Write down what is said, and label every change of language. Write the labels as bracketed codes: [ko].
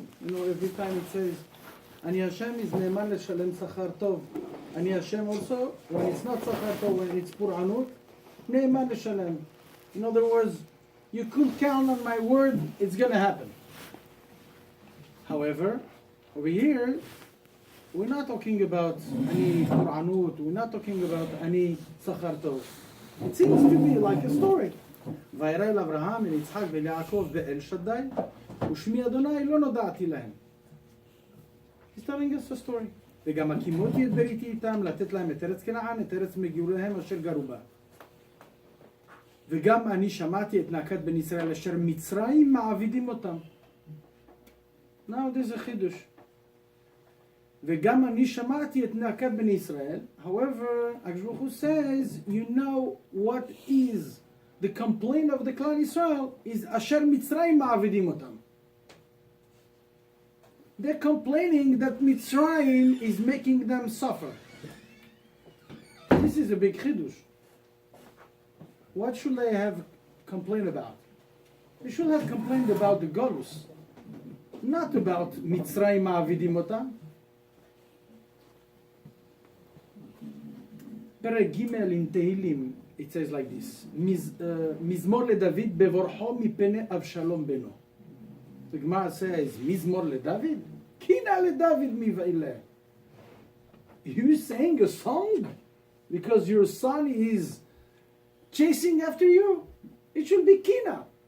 [en] You know, every time it says, [he] אני השם [en] is [he] נאמן לשלם שכר טוב. אני השם [en] also, when it's not [he] שכר טוב, [en] when it's [he] פורענות, נאמן לשלם. [en] In other words, you could count on my word, it's going to happen. However, over here, we're not talking about any פורענות, we're not talking about any [he] שכר טוב. [en] It seems to be like a story. [he] וירא אל אברהם, אל יצחק ואל יעקב ואל שדי, ושמי אדוני לא נודעתי להם. [en] He's telling us a story. [he] וגם הקימותי את בריתי איתם, לתת להם את ארץ כנען, את ארץ מגוריהם אשר גרו בה. וגם אני שמעתי את נאקת בן ישראל אשר מצרים מעבידים אותם. [en] Now there's a חידוש. [he] וגם אני שמעתי את נאקת בן ישראל. [en] However, Akshbuchu says, you know what is the complaint of the clan Israel is [he] אשר מצרים מעבידים אותם. [en] They're complaining that Mitzrayim is making them suffer. This is a big chidush. What should they have complained about? They should have complained about the Golus, not about Mitzrayim [he] מעבידים אותם. פרק ג' [en] in [he] תהילים, [en] it says like this, [he] מזמור לדוד בבורחו מפני אבשלום בנו. [en] The Gemara says, [he] מזמור לדוד? קינה לדוד מבעילה. [en] You sang a song because your son is chasing after you? It should be kina.